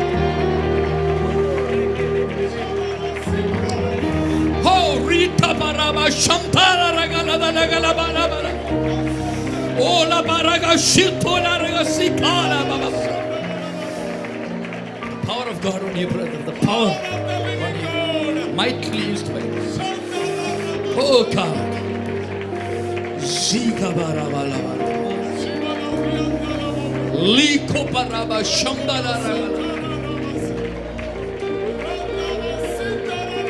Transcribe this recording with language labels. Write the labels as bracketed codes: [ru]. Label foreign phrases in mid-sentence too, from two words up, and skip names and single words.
[en] Oh, Rita Baraba Shampara Ragala Ragala Barabara. Oh, La Baraga Shitola Ragasikala Baba. Power of God on you, brother. The power on you. Mightily used by you. Oh, God. Zika Baraba Lava. Liko Baraba Shambala Ragala.